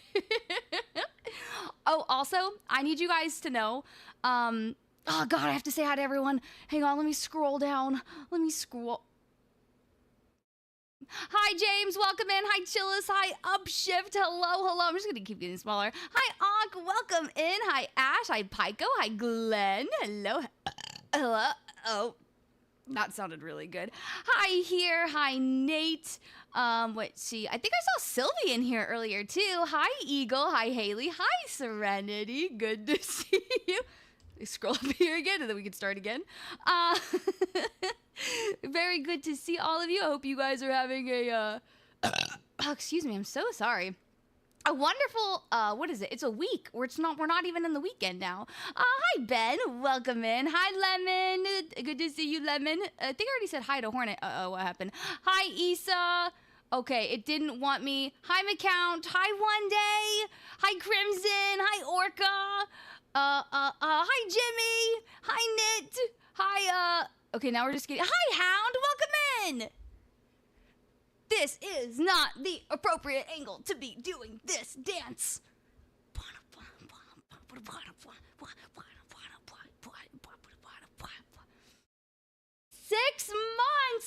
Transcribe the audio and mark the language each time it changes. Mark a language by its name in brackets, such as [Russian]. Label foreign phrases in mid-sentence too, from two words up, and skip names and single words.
[English] Oh, also, I need you guys to know, oh God, I have to say hi to everyone. Hang on, let me scroll down. Let me scroll. Hi, James. Welcome in. Hi, Chillis. Hi, Upshift. Hello, hello. I'm just going to keep getting smaller. Hi, Ankh. Welcome in. Hi, Ash. Hi, Pico. Hi, Glenn. Hello. Hello. Oh. That sounded really good. Hi here. Hi, Nate. Let's see. I think I saw Sylvie in here earlier too. Hi, Eagle. Hi, Haley. Hi, Serenity. Good to see you. Scroll up here again and then we can start again. Very good to see all of you. I hope you guys are having a, oh, excuse me. I'm so sorry. A wonderful, what is it? It's a week. We're not even in the weekend now. Hi, Ben. Welcome in. Hi, Lemon. Good to see you, Lemon. I think I already said hi to Hornet. Uh-oh, what happened? Hi, Issa. Okay, it didn't want me. Hi, McCount. Hi, One Day. Hi, Crimson. Hi, Orca. Hi, Jimmy. Hi, Knit. Hi, okay, now we're just getting, hi, Hound. Welcome in. This is not the appropriate angle to be doing this dance. 6 months.